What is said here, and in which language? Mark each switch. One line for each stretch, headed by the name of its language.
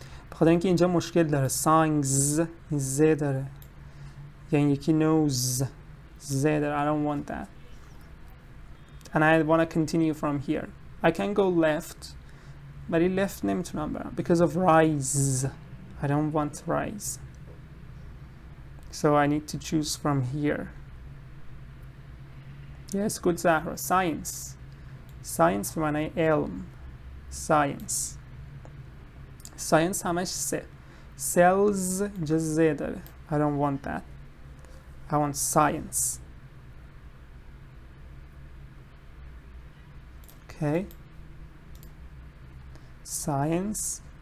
Persian: بخاطر اینکه اینجا مشکل داره. Songs ز داره. یا این یکی knows ز داره.
English: I don't want that. And I want to continue from here. I can go left.
Persian: ولی left نمیتونم برم.
English: Because of rise. I don't want rise. So I need to choose from here. Yes, good Zahra. Science.
Persian: Science به معنی علم. Science. Science همش سه. Cells just ز داره.
English: I don't want that. I want science. Okay. Science.